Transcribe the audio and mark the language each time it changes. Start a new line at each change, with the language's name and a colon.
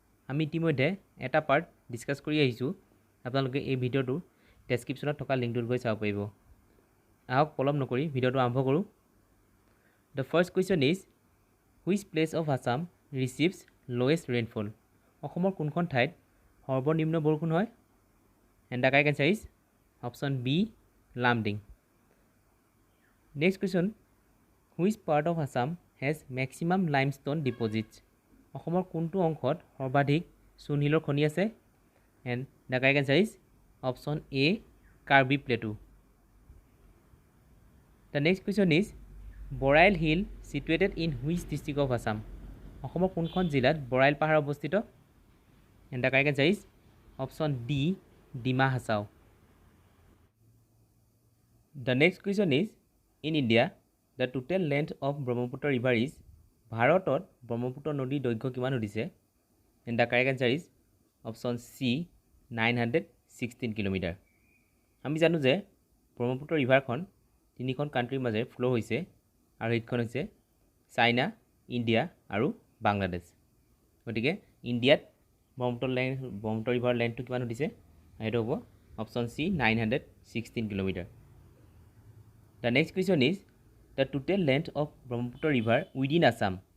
Assamese: আমি ইতিমধ্যে এটা পাৰ্ট ডিছকাছ কৰি আহিছোঁ। আপোনালোকে এই ভিডিঅ'টোৰ ডেছক্ৰিপশ্যনত থকা লিংকটোত গৈ চাব পাৰিব। আহক পলম নকৰি ভিডিঅ'টো আৰম্ভ কৰোঁ।
English: The first question is which place of Assam receives lowest rainfall.
Assamese: অসমৰ কোনখন ঠাইত সৰ্বনিম্ন বৰষুণ হয়?
English: And the correct answer is option B, Lamding. Next question, which part of Assam has maximum limestone deposits?
Assamese: অসমৰ কোনটো অংশত সৰ্বাধিক চূণশিলৰ খনি আছে?
English: And the correct answer is option A, Karbi Plateau. The next question is Borail Hill situated in which district of Assam?
Assamese: অসমৰ কোনখন জিলাত বৰাইল পাহাৰ অৱস্থিত?
English: And the correct answer is option D, Dima Hasao. The next question is in India the total length of Brahmaputra river is
Assamese: ভাৰতত ব্ৰহ্মপুত্ৰ নদীৰ দৈৰ্ঘ্য কিমান হৈছে?
English: And the correct answer is option C, 916 kilometre.
Assamese: আমি জানো যে ব্ৰহ্মপুত্ৰ ৰিভাৰখন তিনিখন কাণ্ট্ৰিৰ মাজেৰে ফ্ল' হৈছে আৰু সেইখন হৈছে চাইনা, ইণ্ডিয়া আৰু বাংলাদেশ। গতিকে ইণ্ডিয়াত ব্ৰহ্মপুত্ৰ ৰিভাৰ লেন্থটো কিমান হৈছে? সেইটো হ'ব option C 916 kilometre.
English: The next question is the total length of Brahmaputra river within Assam.